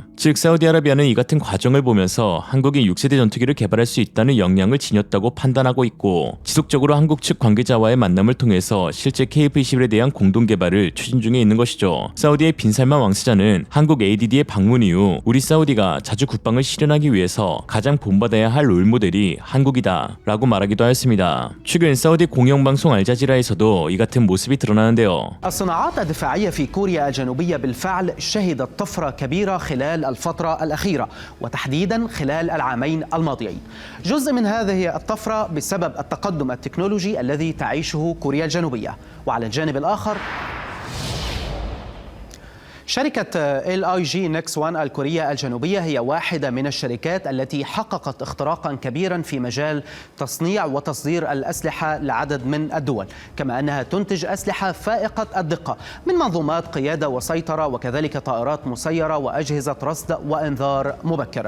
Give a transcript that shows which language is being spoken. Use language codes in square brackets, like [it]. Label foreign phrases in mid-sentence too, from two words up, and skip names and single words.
[ko] 즉 사우디아라비아는 이 같은 과정을 보면서 한국이 6세대 전투기를 개발할 수 있다는 역량을 지녔다고 판단하고 있고 지속적으로 한국 측 관계자와의 만남을 통해서 실제 KF-21에 대한 공동 개발을 추진 중에 있는 것이죠. 사우디의 빈살만 왕세자는 한국 ADD의 방문 이후 우리 사우디가 자주 국방을 실현하기 위해서 가장 본받아야 할 롤모델이 한국이다 라고 말하기도 하였습니다. 최근 사우디 공영방송 알자지라에서도 이 같은 모습이 드러나는데요. [ar] الصناعات الدفاعية في كوريا الجنوبية بالفعل شهدت طفرة كبيرة خلال الفترة الأخيرة وتحديدا خلال العامين الماضيين. جزء من هذه الطفرة بسبب التقدم التكنولوجي الذي تعيشه كوريا الجنوبية، وعلى الجانب الآخر شركة LIG NEXT 1 الكورية الجنوبية هي واحدة من الشركات التي حققت اختراقا كبيرا في مجال تصنيع وتصدير الأسلحة لعدد من الدول، كما أنها تنتج أسلحة فائقة الدقة من منظومات قيادة وسيطرة وكذلك طائرات مسيرة وأجهزة رصد وإنذار مبكر.